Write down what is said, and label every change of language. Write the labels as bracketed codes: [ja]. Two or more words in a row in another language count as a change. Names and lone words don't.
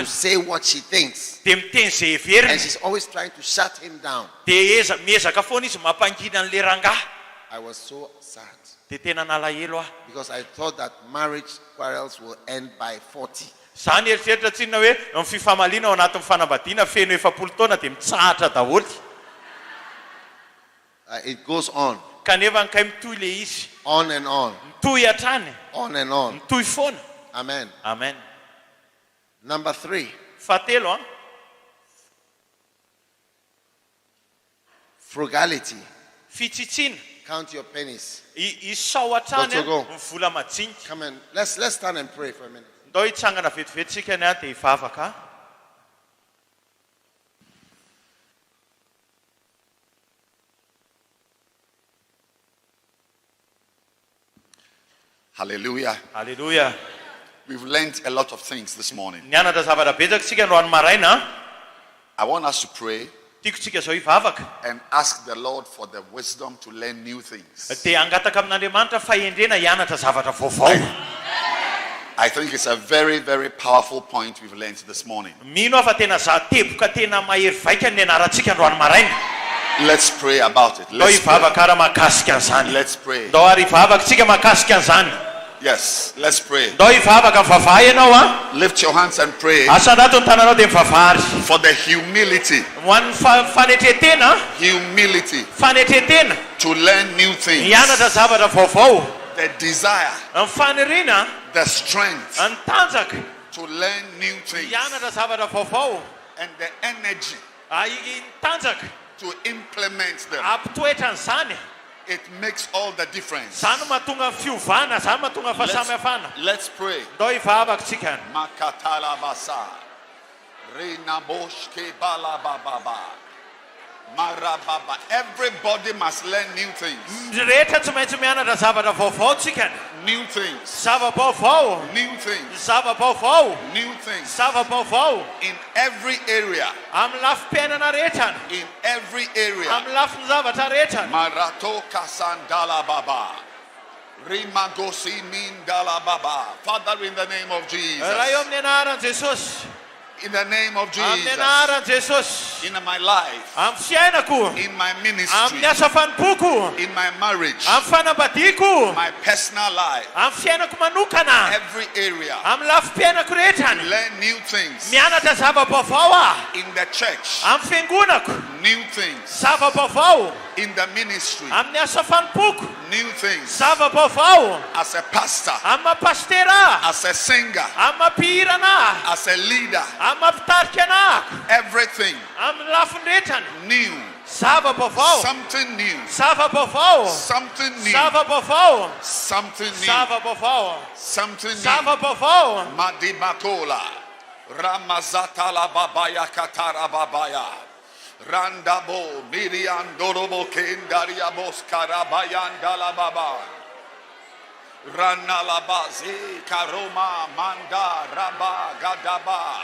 [en] say what she thinks. [mg] dia miteny izay [en] And [mg] heveriny. [en] she's always trying to shut him down. [mg] Dia miezaka foana izy mampangina an'le rangahy. [en] I was so sad [mg] Dia tena nalahelo [en] because I thought that marriage quarrels will end by 40. [mg] Zany eritreritra tsinona hoe amin'ny fifamaliana ao anatin'ny fanambadiana feno 70 taona dia mitsahatra daholo. [en] It goes on [mg] Kanefa nkay mitohy le izy. [en] and on, [mg] Mitohy hatrany. [en] on and on. [mg] Mitohy foana. [en] Amen. [mg] Amen. [en] Number 3, [mg] Fahatelo [en] frugality. [mg] fitsitsina. [en] Count your pennies. [mg] Isao hatrany [en] Go to go. [mg] ny vola majinika. [en] Come on, let's stand and pray for a minute. [mg] Ndao hitsangana vetivetsika ny dia hivavaka. [en] Hallelujah. [mg] Hallelujah. [en] We've learned a lot of things this morning. [mg] Nianatra zavatra betsaka tsika androany maraina. [en] I want us to pray [mg] Tiako tsika zao hivavaka. [en] and ask the Lord for the wisdom to learn new things. [mg] Dia angataka amin'Andriamanitra fahendrena hianatra zavatra vaovao. [en] I think it's a very, very powerful point we've learned this morning. [mg] Mino aho fa tena teboka tena mahery vaika ny ianarantsika androany maraina. [en] Let's pray about it. [mg] Ndao [en] Let's pray. [mg] hivavaka ara mahakasika an'izany. [en] Let's pray. [mg] Ndao ary hivavaka tsika mahakasika an'izany. [en] Yes, let's pray. [mg] Ndao hivavaka mivavaha ianao [en] Lift your hands and pray [mg] Asanato ny tananao dia mivavahary. [en] for the humility, [mg] Ho an'ny fanetretena. [en] humility [mg] Fanetretena. [en] to learn new things, [mg] Hianatra zavatra vaovao. [en] the desire, [mg] Ny faniriana. [en] the strength [mg] Ny tanjaka. [en] to learn new things, [mg] Hianatra zavatra vaovao. [en] and the energy [mg] Ny tanjaka. [en] to implement them. [mg] Ampitoetra an'izany. [en] It makes all the difference. [mg] Zany mahatonga fiovana. Zany mahatonga fahasamihafana. [en] Let's pray. [mg] Ndao hivavaka tsika. Makatala basa. Reina boshke bala bababa. Marababa. [en] Everybody must learn new things. [mg] Rehetra tsy maintsy mianatra zavatra vaovao tsika. [en] New things. [mg] Zava-baovao. [en] New things. [mg] Zava-baovao. [en] New things. [mg] Zava-baovao. [en] In every area. [mg] Amin'ny lafim-piainana rehetra. [en] In every area. [mg] Amin'ny lafin'ny zavatra rehetra. Marato kasandala baba. Rimagosi mindala baba. [en] Father, in the name of Jesus. [mg] Raha eo amin'ny anaran'i Jesosy. [en] In the name of [mg] Amin'ny [en] Jesus. [mg] anaran'i Jesosy. [en] In my life. [mg] Amin'ny fiainako. [en] In my ministry. [mg] Amin'ny asa fanimpoko. [en] In my marriage. [mg] Amin'ny fanambadiako. [en] My personal life. [mg] Amin'ny fiainako manokana. [en] Every area. [mg] Amin'ny lafim-piainako rehetra. [en] Learn new things. [mg] Mianatra zava-baovao. [en] In the church. [mg] Amin'ny fiangonako. [en] New things. [mg] Zava-baovao. [en] In the ministry. [mg] Amin'ny asa fanimpoko. [en] New things. [mg] Zava-baovao. [en] As a pastor. [mg] Amin'ny pastera. [en] As a singer. [mg] Amin'ny mpihirana. [en] As a leader. [mg] Amin'ny mpitarika anako. [en] Everything [mg] Amin'ny lafiny rehetra. [en] new. [mg] Zava-baovao. [en] Something new. [mg] Zava-baovao. [en] Something new. [mg] Zava-baovao. [en] Something new. [mg] Zava-baovao. [en] Something new. [mg] Zava-baovao. Madibakola. Ramazatala babaya katara babaya. Randabo miriandorobo kendaria boskarabayandala baba. Ranalabazi karoma manda raba gadaba.